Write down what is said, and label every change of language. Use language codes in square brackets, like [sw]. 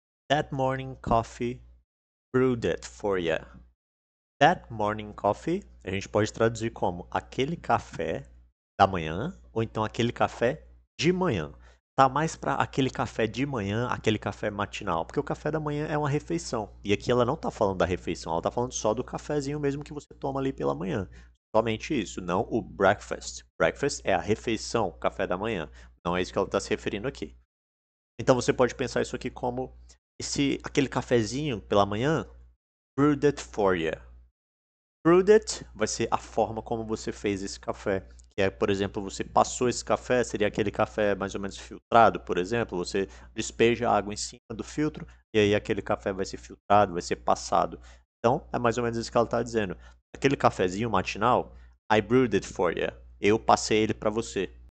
[en] That morning coffee brewed it for you. That morning coffee, [pt] a gente pode traduzir como aquele café da manhã, ou então aquele café de manhã. Tá mais para aquele café de manhã, aquele café matinal, porque o café da manhã é uma refeição. E aqui ela não tá falando da refeição, ela tá falando só do cafezinho mesmo que você toma ali pela manhã. Somente isso, não o breakfast. Breakfast é a refeição, o café da manhã. Não é isso que ela está se referindo aqui. Então você pode pensar isso aqui como aquele cafezinho pela manhã, [en] brewed it for you. [pt] Brewed it vai ser a forma como você fez esse café. Que é, por exemplo, você passou esse café, seria aquele café mais ou menos filtrado, por exemplo. Você despeja a água em cima do filtro e aí aquele café vai ser filtrado, vai ser passado. Então, é mais ou menos isso que ela está dizendo. Aquele cafezinho matinal, [en] I brewed it for you. [pt] Eu passei ele para você.